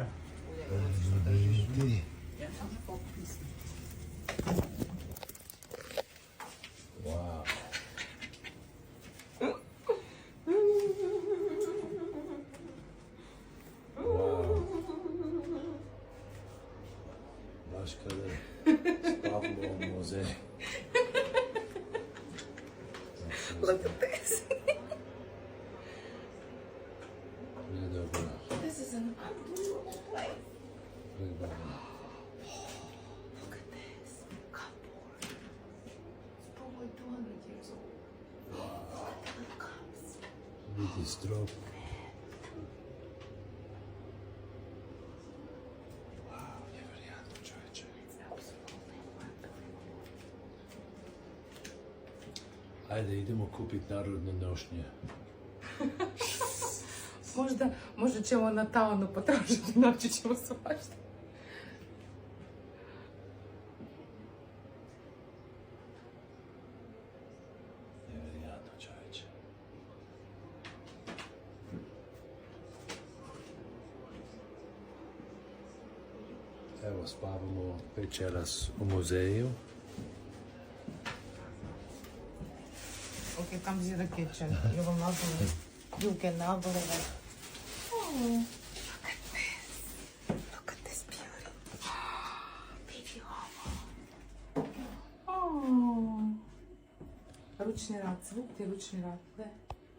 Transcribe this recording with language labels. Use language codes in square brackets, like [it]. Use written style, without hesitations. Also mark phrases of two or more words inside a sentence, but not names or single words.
[hr] Ti. Wow. [en] Wow. [hr] Baš kada je Pavlo u muzeju. [en] Look at this. [hr] Nije dobro. [en] This is an unbelievable place. [hr] Predobro. [en] Look at this. Cupboard. It's probably 200 years old. Look at the cups. [hr] Vidi strop. Wow, nevjerojatno čovječe. [en] It's absolutely unbelievable. [hr] Ajde, idemo kupiti narodne nošnje. Možda ćemo na taonu potražiti, naći ćemo svašta. Nevjerojatno čovječe. Evo, spavamo večeras u muzeju. [en] Okay, comes in the kitchen. You will not believe. You cannot believe it. Oh, look at this. Look at this beauty. Baby Homo. Oh. [hr] Ručni rad, zvuk ti ručni rad. Gledaj.